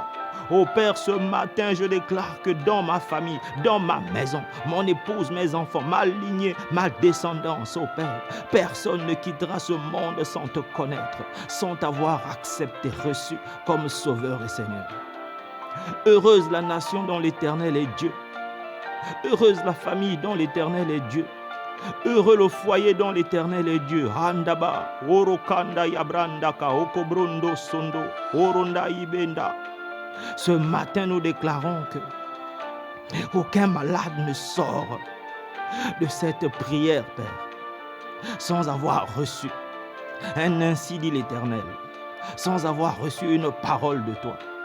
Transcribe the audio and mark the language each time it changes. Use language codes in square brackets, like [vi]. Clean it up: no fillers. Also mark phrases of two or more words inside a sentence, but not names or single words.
[fr] Oh Père, ce matin, je déclare que dans ma famille, dans ma maison, mon épouse, mes enfants, ma lignée, ma descendance, oh Père, personne ne quittera ce monde sans te connaître, sans t'avoir accepté, reçu comme Sauveur et Seigneur. Heureuse la nation dont l'Éternel est Dieu. Heureuse la famille dont l'Éternel est Dieu. Heureux le foyer dont l'Éternel est Dieu. Handaba, orokanda yabrandaka, okobrondo sondo, oronda ibenda. Ce matin, nous déclarons que aucun malade ne sort de cette prière, Père, sans avoir reçu un ainsi dit l'Éternel, sans avoir reçu une parole de toi.